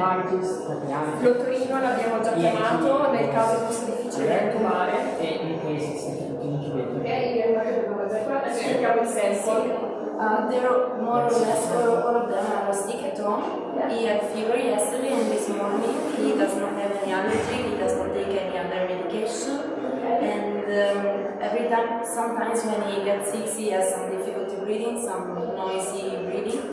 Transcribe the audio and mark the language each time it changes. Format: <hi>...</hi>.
<it>L'otorino l'abbiamo già chiamato, nel caso fosse difficile da trovare. E</it> <en>in case it's difficult to</en> <it>Ok, adesso cerchiamo il senso.</it> <en>They're more or less all of them are sick at home. He had fever yesterday and this morning. He does not have any allergy. He does not take any other medication. And every time, sometimes when he gets sick, he has some difficulty breathing, some noisy breathing.</en>